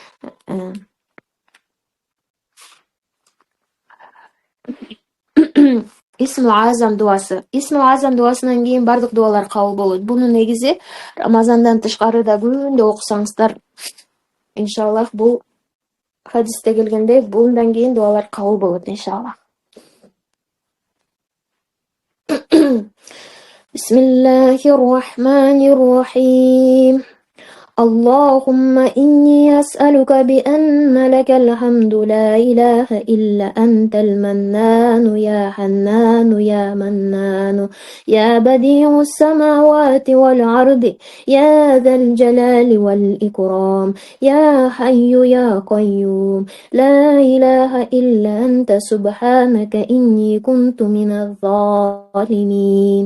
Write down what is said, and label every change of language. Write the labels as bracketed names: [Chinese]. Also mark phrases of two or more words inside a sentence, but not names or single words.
[Kyrgyz] Исмул Азам дуасы. Исмул Азам дуасынан кийин бардык дуалар кабыл болот. Буну негизи Рамазандан тышкары да күндө окусаңыздар, иншаллах, бул хадисте келгендей, bundan кийин дуалар кабыл болот, иншаллах. [Arabic] بسم الله الرحمن الرحيم. اللهم إني أسألك بأن لك الحمد لا إله إلا أنت المنان يا حنان يا منان يا بديع السماوات والأرض يا ذا الجلال والإكرام يا حي يا قيوم لا إله إلا أنت سبحانك إني كنت من الظالمين.